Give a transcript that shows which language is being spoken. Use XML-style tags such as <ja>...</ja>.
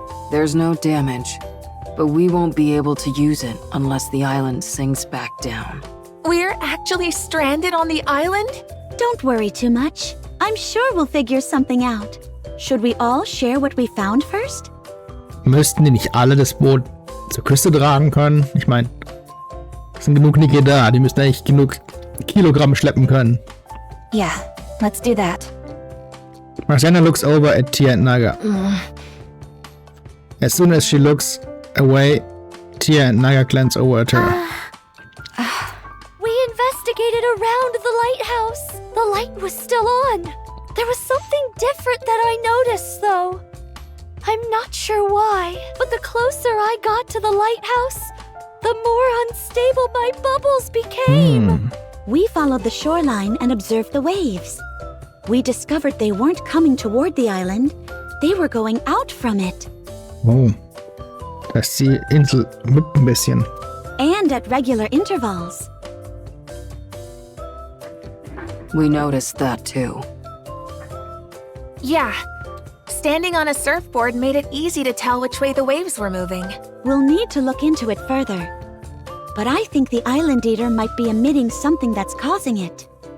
<en>There's no damage, but we won't be able to use it unless the island sinks back down. We're actually stranded on the island? Don't worry too much. I'm sure we'll figure something out. Should we all share what we found first?</en> <de>Müssten die nicht alle das Boot zur Küste tragen können? Ich meine, es sind genug Nikke da, die müssen eigentlich genug Kilogramm schleppen können.</de> <en>Yeah, let's do that. Marciana looks over at Tia and Naga. As soon as she looks away, Tia and Naga glance over at her. We investigated around the lighthouse. The light was still on. There was something different that I noticed, though. I'm not sure why, but the closer I got to the lighthouse, the more unstable my bubbles became. We followed the shoreline and observed the waves. We discovered they weren't coming toward the island. They were going out from it.</en> <de>Oh, da ist die Insel mit ein bisschen.</de> <en>And at regular intervals. We noticed that too. Yeah. Standing on a surfboard made it easy to tell which way the waves were moving. We'll need to look into it further. But I think the Island Eater might be emitting something that's causing it.</en>